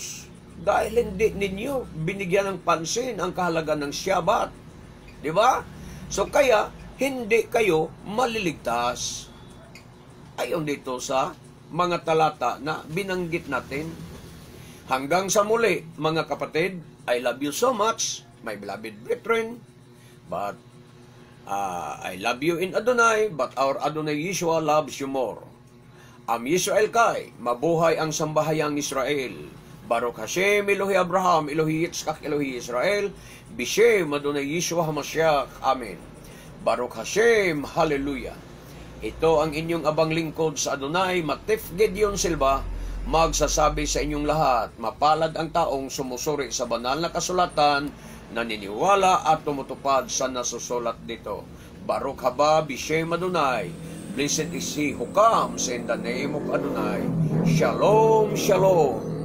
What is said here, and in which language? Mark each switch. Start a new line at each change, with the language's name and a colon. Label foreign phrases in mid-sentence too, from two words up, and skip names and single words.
Filipino: Dahil hindi ninyo binigyan ng pansin ang kahalagan ng Shabbat. Di ba? So kaya, hindi kayo maliligtas. Ayon dito sa mga talata na binanggit natin. Hanggang sa muli, mga kapatid,
English: I love you so much, my beloved brethren. But I love you in Adonai, but our Adonai Yeshua loves you more.
Hebrew: עם ישראל חי,
Filipino: mabuhay ang sambahayang Israel.
Hebrew: ברוך השם, אלוהי אברהם, אלוהי יצחק, אלוהי ישראל, בשם, אדוני ישוע המשיח, אמן. ברוך השם, Hallelujah.
Filipino: Ito ang inyong abang lingkod sa Adonai, Matif Gedeon Silva, magsasabi sa inyong lahat, mapalad ang taong sumusuri sa banal na kasulatan, naniniwala at tumutupad sa nasusulat dito.
Hebrew: ברוך הבא, בשם אדוני,
English: blessed is he who comes in the name of Adonai.
Hebrew: שלום, שלום.